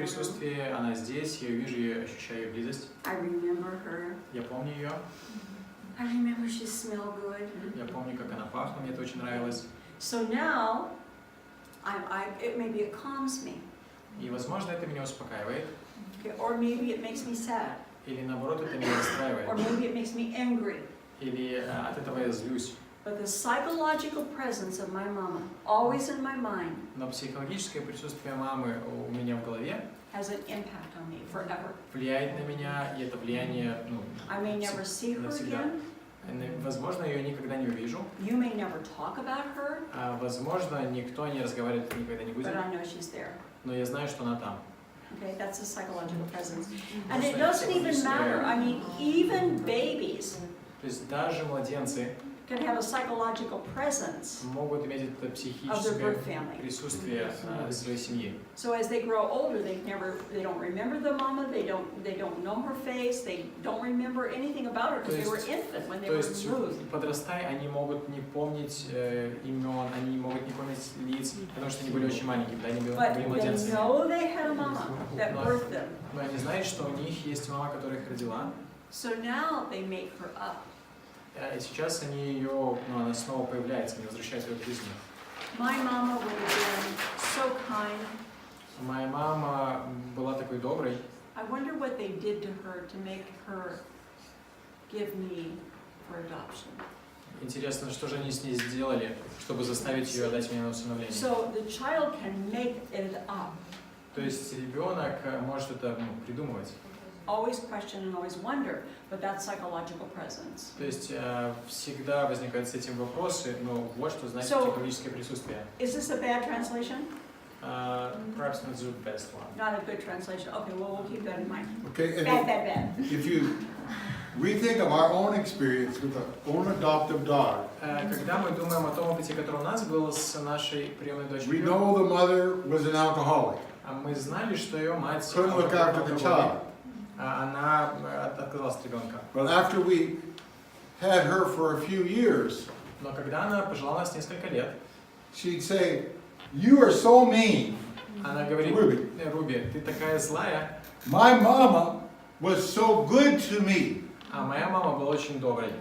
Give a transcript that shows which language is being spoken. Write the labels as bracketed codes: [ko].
[ru] присутствие, она здесь, я ее вижу, я ощущаю ее близость. [en] I remember her. [ru] Я помню ее, [en] I remember she smelled good. [ru] я помню, как она пахла, мне это очень нравилось. [en] So now, maybe it calms me, [ru] И, возможно, это меня успокаивает, [en] okay? Or maybe it makes me sad, [ru] или, наоборот, это меня [en] or [ru] расстраивает, [en] maybe it makes me angry. [ru] или от этого я злюсь. [en] But the psychological presence of my mama, always in my mind, [ru] Но психологическое присутствие мамы у меня в голове [en] has an impact on me forever. [ru] влияет на меня, и это влияние, [en] I may never see her [ru] навсегда. [en] again. [ru] Возможно, я ее никогда не увижу. [en] You may never talk about her, [ru] Возможно, никто не разговаривает никогда не [en] but [ru] будет. [en] I know she's there. [ru] Но я знаю, что она там. [en] Okay, that's a psychological presence. And it doesn't even matter, I mean, even babies [ru] То есть даже младенцы [en] can have a psychological presence. [ru] могут иметь это психическое [en] birth family. [ru] присутствие своей семьи. [en] So as they grow older, they don't remember the mama, they don't know her face, they don't remember anything about her because they were infant when they [ru] То [en] were [ru] есть, [en] removed. [ru] подрастая, они могут не помнить имен, они могут не помнить лиц, потому что они были очень маленькие, когда они были [en] But they [ru] младенцами. [en] know they had a mama that birthed them. [ru] Но они знают, что у них есть мама, которая их родила. [en] So now they make her up. [ru] И сейчас она снова появляется, они возвращают ее к жизни. [en] My mama would have been so kind. [ru] Моя мама была такой доброй. [en] I wonder what they did to her to make her give me for adoption. [ru] Интересно, что же они с ней сделали, чтобы заставить ее отдать меня на усыновление. [en] So the child can make it up. [ru] То есть ребенок может это придумывать. [en] Always question and always wonder, but that's psychological presence. [ru] То есть всегда возникают с этим вопросы, но вот что значит [en] So, [ru] психологическое присутствие. [en] Is this a bad translation? Perhaps not the best one. Not a good translation. Okay, well, we'll keep that in mind. Okay, and Bad. we think of our own experience with our own adoptive dog. [ru] Когда мы думаем о том опыте, который у нас был с нашей приемной [en] We [ru] дочерью, [en] know the mother was an alcoholic, [ru] мы знали, что ее мать [en] couldn't look after the child. [ru] Она отказалась от ребенка. [en] But after we had her for a few years, [ru] Но когда она пожила нас несколько лет, [en] she'd say, "You are so mean. [ru] она говорит: Руби. Руби, ты такая злая, [en] My mama was so good to me. [ru] а моя мама была очень доброй.